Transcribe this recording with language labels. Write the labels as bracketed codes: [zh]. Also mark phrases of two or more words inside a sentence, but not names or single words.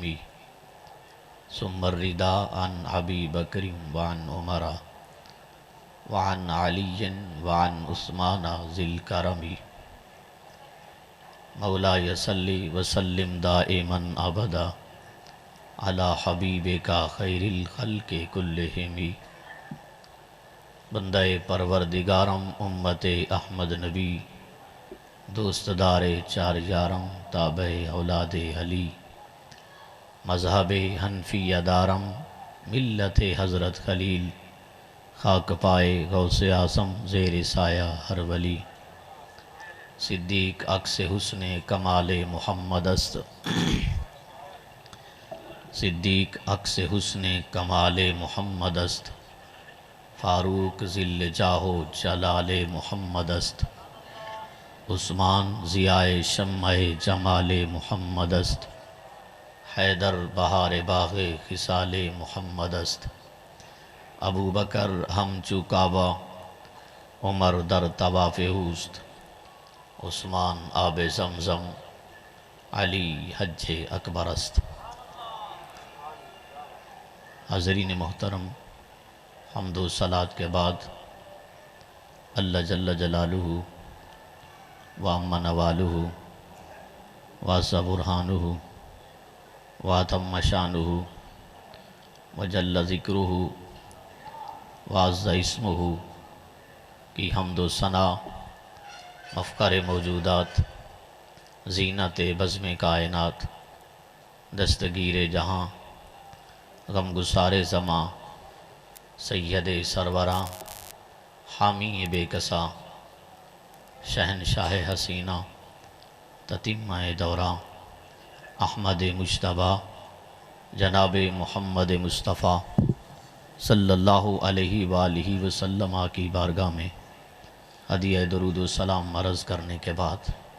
[ar] ثم الرضا عن ابی بکر وعن عمر وعن علی وعن عثمان ذی الکرم۔ مولاي صلی وسلم دائما ابدا علی حبیبک خیر الخلق کلہم۔ [fa] بندہ پروردگارم امت احمد نبی دوست دار چار یارم تابع اولاد علی مذہب حنفی دارم ملت حضرت خلیل خاک پائے غوث اعظم زیر سایہ ہر ولی۔ صدیق عکس حسن کمال محمد است صدیق عکس حسن کمال محمد است فاروق ذل جاہ و جلال محمد است عثمان ضیاء شمع جمال محمد است حیدر بہار باغ خصال محمد است ابو بکر ہمچو کعبہ عمر در طواف اوست عثمان آب زمزم علی حج اکبر است۔ [ur] حاضرین محترم، حمد و صلات کے بعد [ar] اللہ جل جلالہ وعم نوالہ واسع برہانہ واتم شانہ وجل ذکرہ وعز اسمہ [ur] کی حمد و ثنا مفخر موجودات زینت بزم کائنات دستگیر جہاں غم گسار زماں سید سروراں حامی بے کساں شہنشاہ حسینہ تتمہ دوراں احمد مجتبیٰ جناب محمد مصطفیٰ [ar] صلی اللہ علیہ وآلہ وسلم [ur] کی بارگاہ میں ہدیہ درود و سلام عرض کرنے کے بعد